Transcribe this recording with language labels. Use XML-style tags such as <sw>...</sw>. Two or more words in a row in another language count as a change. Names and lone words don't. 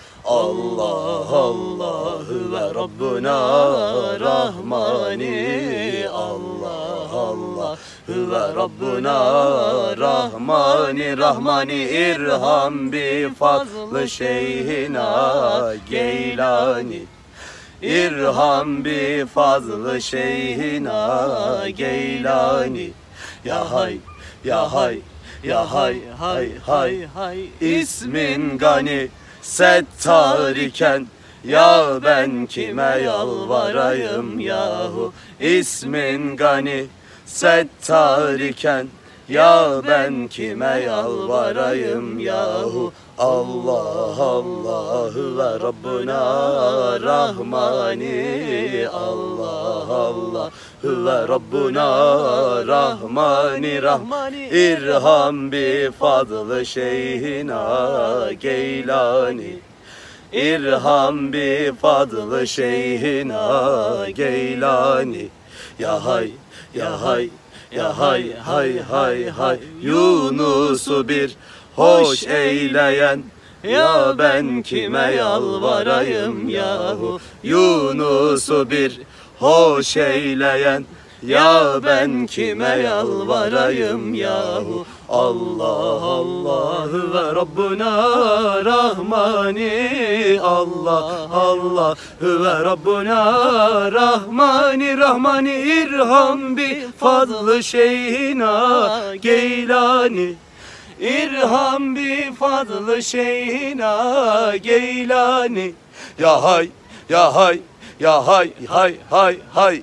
<ar>الله الله وربنا رحماني، الله الله وربنا رحماني، رحماني ارحم بفضل شيخنا Geylani. ارحم بفضل شيخنا Geylani. يا حي، يا حي، يا حي، حي، حي، حي.</ar> <tr>İsmin gani settar iken, ya ben kime yalvarayım yahu. İsmin gani settar iken, ya ben kime yalvarayım yahu.</tr> <ar>الله الله وربنا رحماني، الله الله وربنا رحماني، رحماني ارحم بفضل شيخنا Geylani. ارحم بفضل شيخنا Geylani. يا حي، يا حي، يا حي، حي، حي، حي.</ar> <tr>Yunus'u bir hoş eyleyen, ya ben kime yalvarayım yahu. Yunus'u bir hoş eyleyen, ya ben kime yalvarayım yahu.</tr> <ar>الله الله وربنا رحماني، الله الله وربنا رحماني، رحماني ارحم بفضل شيخنا Geylani. ارحم بفضل شيخنا Geylani. يا حي، يا حي، يا حي، حي، حي، حي.</ar>